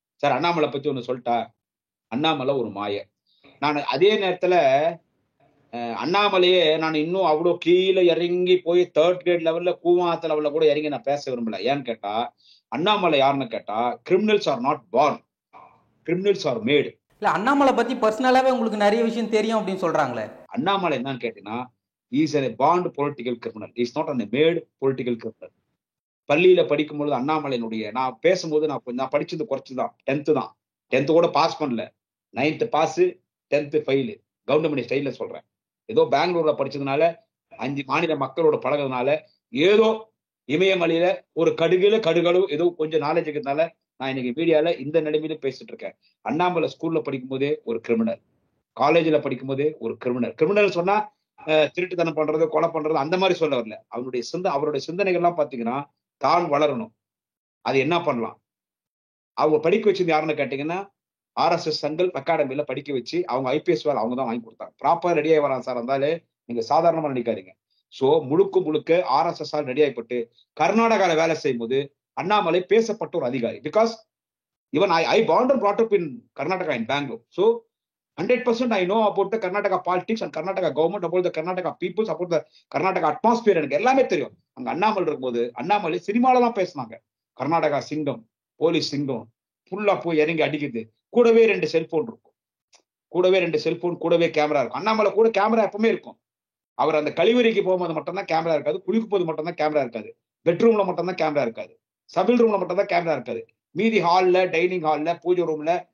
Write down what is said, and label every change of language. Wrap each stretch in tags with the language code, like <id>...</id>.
<ta>Sir Annamalai பத்தி ஒண்ணு சொல்லிட்டா, அண்ணாமலை ஒரு மாய. நான் அதே நேரத்துல அண்ணாமலையே நான் இன்னும் அவ்வளவு கீழே இறங்கி போய் 3rd grade லெவல்ல கூவாத்த லெவல்ல கூட இறங்கி நான் பேச விரும்பல. ஏன்னு கேட்டா, அண்ணாமலை யாருன்னு கேட்டா,</ta> <en>Criminals are not born, criminals are made.</en> <ta>இல்ல அண்ணாமலை பத்தி பர்சனலாவே உங்களுக்கு நிறைய விஷயம் தெரியும் அப்படின்னு சொல்றாங்களே. அண்ணாமலை என்னன்னு கேட்டீங்கன்னா,</ta> <en>Is a born political criminal, is not a made political criminal.</en> <ta>பள்ளியில படிக்கும்பொழுது அண்ணாமலையினுடைய நான் பேசும்போது நான் படிச்சது குறைச்சுதான், 10th கூட பாஸ் பண்ணல. 9th pass, 10th fail. Government ஸ்டைல சொல்றேன். ஏதோ பெங்களூர்ல படிச்சதுனால 5 மாநில மக்களோட பழகிறதுனால ஏதோ இமயமலையில ஒரு கடுகளவு ஏதோ கொஞ்சம் நாலேஜ் இருக்கிறதுனால நான் இன்னைக்கு மீடியால இந்த நிலைமையில பேசிட்டு இருக்கேன். அண்ணாமலை ஸ்கூல்ல படிக்கும் போதே ஒரு கிரிமினல், காலேஜ்ல படிக்கும் போதே ஒரு கிரிமினல் சொன்னா திருட்டுத்தனம் பண்றது, கொலை பண்றது அந்த மாதிரி சொல்ல வரல. அவருடைய சிந்தனைகள் எல்லாம் பாத்தீங்கன்னா, தான் வளரணும், அது என்ன பண்ணலாம். அவங்க படிக்க வச்சது யாருன்னு கேட்டீங்கன்னா, RSS சங்கல் அகாடமியில படிக்க வச்சு அவங்க IPS வேலை அவங்க தான் வாங்கி கொடுத்தாங்க. ப்ராப்பரா ரெடி ஆகி வரான் சார் இருந்தாலே நீங்க சாதாரணமா நினைக்காதீங்க. சோ முழுக்க RSS ஆல் ரெடி ஆகிப்பட்டு கர்நாடகால வேலை செய்யும் போது அண்ணாமலை பேசப்பட்ட ஒரு அதிகாரி.</ta> <en>Because even I born and brought up in Karnataka in Bangalore. So 100% I know about the Karnataka politics and Karnataka government, about the Karnataka peoples, about the Karnataka atmosphere.</en> <ta>எனக்கு எல்லாமே தெரியும். அங்க அண்ணாமலை இருக்கும்போது அண்ணாமலை சினிமால தான் பேசினாங்க. கர்நாடகா சிங்கம், போலீஸ் சிங்கம், ஃபுல்லா போய் இறங்கி அடிக்குது. கூடவே 2 செல்போன் இருக்கும், கூடவே கேமரா இருக்கும். அண்ணாமலை கூட கேமரா எப்பவுமே இருக்கும். அவர் அந்த கழிவறைக்கு போகும்போது மட்டும்தான் கேமரா இருக்காது, குளிக்கும் போது மட்டும்தான் கேமரா இருக்காது, பெட்ரூம்ல மட்டும்தான் கேமரா இருக்காது, சபில் ரூம்ல மட்டும்தான் கேமரா இருக்காது. மீதி ஹால்ல, டைனிங் ஹால்ல, பூஜை ரூம்ல,</ta>